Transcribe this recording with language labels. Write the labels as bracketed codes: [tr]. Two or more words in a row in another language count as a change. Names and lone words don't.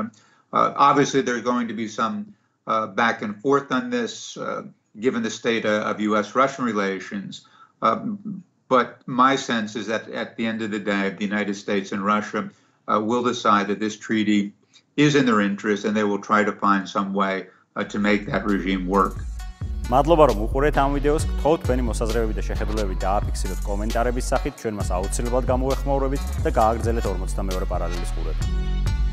[en] Obviously, there's going to be some back and forth on this, given the state of U.S.-Russian relations. But my sense is that at the end of the day, the United States and Russia will decide that this treaty is in their interest, and they will try to find some way to make that regime work. [ka] მადლობა რომ უყურეთ ამ ვიდეოს. გთხოვთ თქვენი მოსაზრებები და შეხედულებები დააფიქსიროთ კომენტარების სახით, ჩვენ მას აუცილებლად გამოეხმაურებით და გააგრძელეთ 42 პარალელის ყურება.